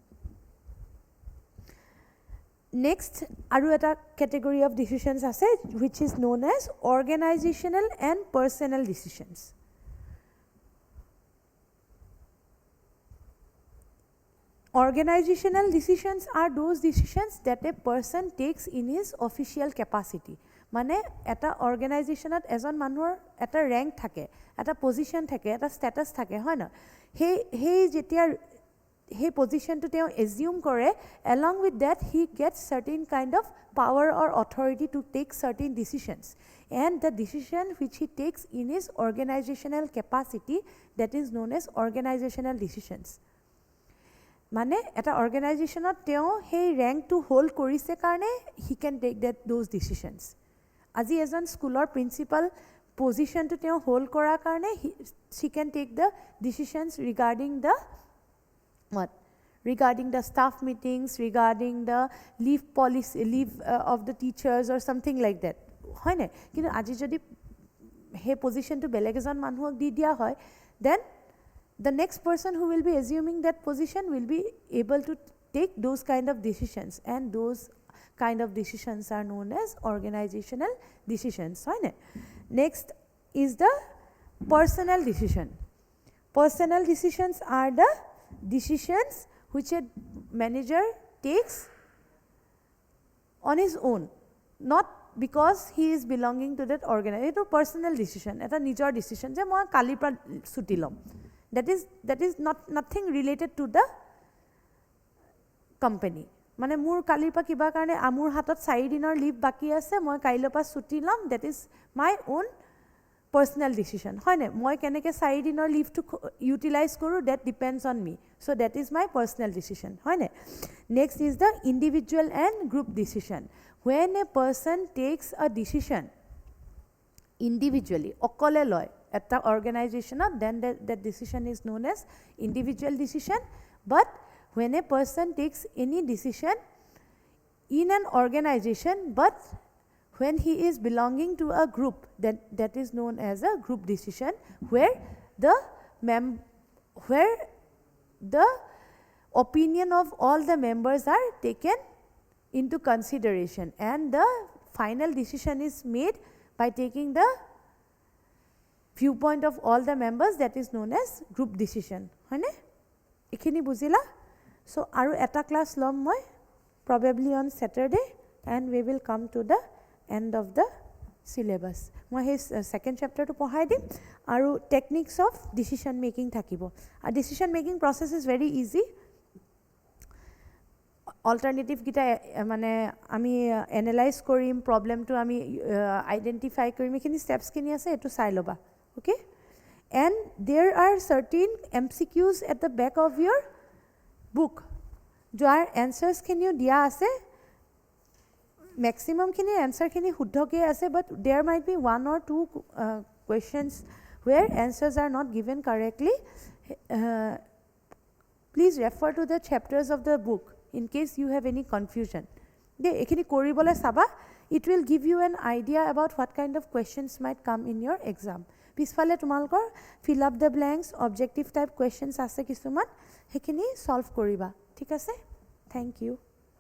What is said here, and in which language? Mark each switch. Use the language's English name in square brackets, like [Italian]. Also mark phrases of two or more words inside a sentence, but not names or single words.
[English] Next, [Assamese] আৰু এটা [English] category of decisions ase which is known as organizational and personal decisions. Organizational decisions are those decisions that a person takes in his official capacity. [Assamese] মানে এটা অৰ্গেনাইজেশ্যনত এজন মানুহৰ এটা ৰেংক থাকে, এটা পজিশ্যন থাকে, এটা ষ্টেটাছ থাকে, হয় ন? সেই যেতিয়া সেই পজিশ্যনটো তেওঁ এজিউম কৰে, [English] along with that he gets certain kind of power or authority to take certain decisions, and the decision which he takes in his organizational capacity, that is known as organizational decisions. [Assamese] মানে এটা অৰ্গেনাইজেশ্যনত তেওঁ সেই ৰেংকটো হোল্ড কৰিছে কাৰণে [English] he can take those decisions. [Assamese] আজি এজন স্কুলৰ প্ৰিন্সিপাল পজিশ্যনটো তেওঁ হোল্ড কৰাৰ কাৰণে [English] he can take the decisions regarding the what? Regarding the staff meetings, regarding the leave policy, leave of the teachers or something like that. [Assamese] হয় নে? কিন্তু আজি যদি সেই পজিশ্যনটো বেলেগ এজন মানুহক দি দিয়া হয়, [English] then the next person who will be assuming that position will be able to take those kind of decisions, and those kind of decisions are known as organizational decisions. Right? Next is the personal decision. Personal decisions are the decisions which a manager takes on his own, not because he is belonging to that organization. It's a personal decision. It's a nijor decision. [Assamese] যে মই কালিৰ পৰা ছুটি লম. [English] That is nothing related to the company. [Assamese] মানে মোৰ কালিৰ পৰা কিবা কাৰণে মোৰ হাতত 4 দিনৰ লিভ বাকি আছে, মই কাইলৈৰ পৰা ছুটি ল'ম, [English] that is my own personal decision, [Assamese] হয়নে? মই কেনেকৈ 4 দিনৰ লিভটো ইউটিলাইজ কৰোঁ, [English] that depends on me, so that is my personal decision, হয়নে? next is the individual and group decision. when a person takes a decision individually, [Assamese] অকলে লয় এটা অৰ্গেনাইজেশ্যনত, [English] দেন that decision is known as individual decision. But when a person takes any decision in an organization, but when he is belonging to a group, that is known as a group decision, where the opinion of all the members are taken into consideration, and the final decision is made by taking the viewpoint of all the members, that is known as group decision. [Assamese] হয়নে? এইখিনি বুজিলা? [English] So [Assamese] আৰু এটা ক্লাছ ল'ম মই [English] probably on Saturday, and we will come to the end of the syllabus. [Assamese] মই সেই second chapter টো পঢ়াই দিম, আৰু [English] techniques of decision making [Assamese] থাকিব. [English] আৰু decision making process is very easy. [Assamese] অল্টাৰনেটিভ গিটা মানে আমি এনালাইজ কৰিম, প্ৰব্লেমটো আমি আইডেণ্টিফাই কৰিম, এইখিনি ষ্টেপছখিনি আছে, এইটো চাই ল'বা. [English] Okay? And there are certain MCQs at the back of your book. [Assamese] যাৰ এনচাৰ্ছখিনিও দিয়া আছে, মেক্সিমামখিনি এনচাৰখিনি শুদ্ধকৈ আছে, [English] but there might be 1 or 2 questions where answers are not given correctly. Please refer to the chapters of the book in case you have any confusion. [Assamese] এইখিনি কৰিবলৈ চাবা. [English] It will give you an idea about what kind of questions might come in your exam. [Assamese] পিছফালে তোমালোকৰ [English] fill up the blanks, objective type questions [Assamese] আছে কিছুমান, সেইখিনি solve কৰিবা. ঠিক আছে? [English] Thank you.